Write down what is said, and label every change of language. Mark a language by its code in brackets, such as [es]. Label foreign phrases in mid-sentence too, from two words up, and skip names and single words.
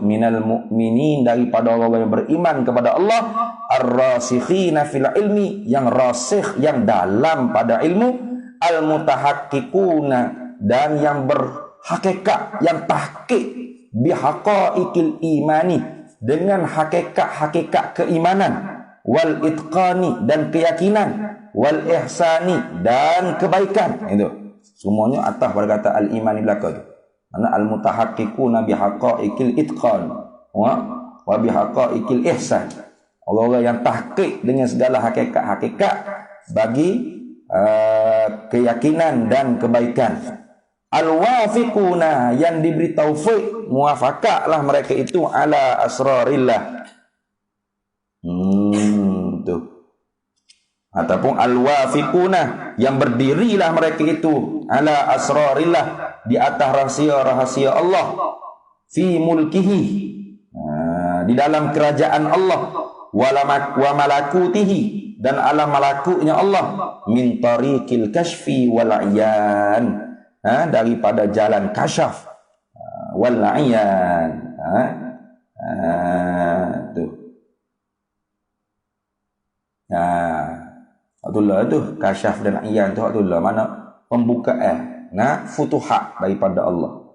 [ar] من المؤمنين, [ms] daripada orang yang beriman kepada Allah, [ar] الراسخين في العلم, [ms] yang rasikh, yang dalam pada ilmu, al-mutahaqqiquna, dan yang berhakikat, yang tahqiq, [ar] بحقائق الإيمان, [ms] dengan hakikat-hakikat keimanan, [ar] والإتقان, [ms] dan keyakinan, [ar] والإحسان, [ms] dan kebaikan. Itu semuanya atas pada kata al-iman di belakang tu. Mana [ar] المتحققون بحقائق الإتقان و بحقائق الإحسان. [ms] Orang-orang yang tahqiq dengan segala hakikat-hakikat bagi keyakinan dan kebaikan. Al-wafiquna, yang diberi taufik, muwafaqahlah mereka itu, [ar] على أسرار الله. [ms] Tu. Ataupun al-wafiquna, yang berdirilah mereka itu, [ar] على أسرار الله, [ms] di atas rahasia-rahasia Allah, [ar] في ملكه, [ms] di dalam kerajaan Allah, [ar] وملكوته, [ms] dan alam malakutnya Allah, [ar] من طريق الكشف والعيان, [ms] daripada jalan [ar] كشف والعيان. [ms] Tu Abdullah tu kasyaf dan ayan tu Abdullah, mana pembukaan futuhat daripada Allah.